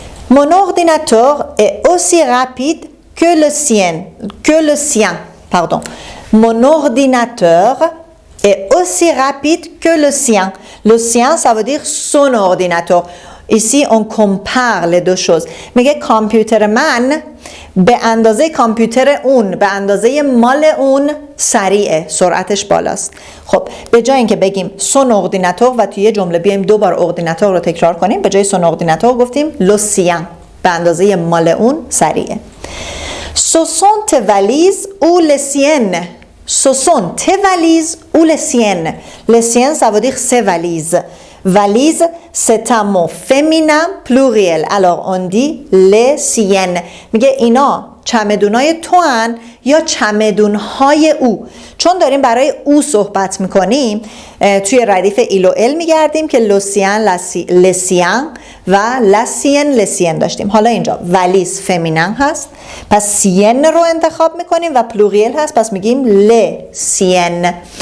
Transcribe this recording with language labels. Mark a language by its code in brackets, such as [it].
[fr] Mon ordinateur est aussi rapide que le sien. Pardon. Mon ordinateur est aussi rapide que le sien. Le sien, ça veut dire son ordinateur. Ici, on compare les deux choses. [fa] میگه کامپیوتر من به اندازه کامپیوتر اون، به اندازه مال اون سریعه، سرعتش بالاست. خب به جای اینکه بگیم سون اردیناتور و توی یه جمله بیایم دو بار اردیناتور رو تکرار کنیم، به جای سون اردیناتور گفتیم لو سیان، به اندازه مال اون سریعه. [fr] Ce sont tes valises ou les siennes? Ce sont tes valises ou les siennes? Les siennes, ça veut dire ses valises. Valise, c'est un mot féminin pluriel. Alors, on dit les siennes. [fa] میگه اینا چمدونای تو هن یا چمدونهای او. چون داریم برای او صحبت میکنیم توی ردیف ایل و ال میگردیم که لوسیان لسیان و لسین لسین داشتیم. حالا اینجا ولیز فمینن هست پس سین رو انتخاب میکنیم و پلوریل هست پس میگیم لسین.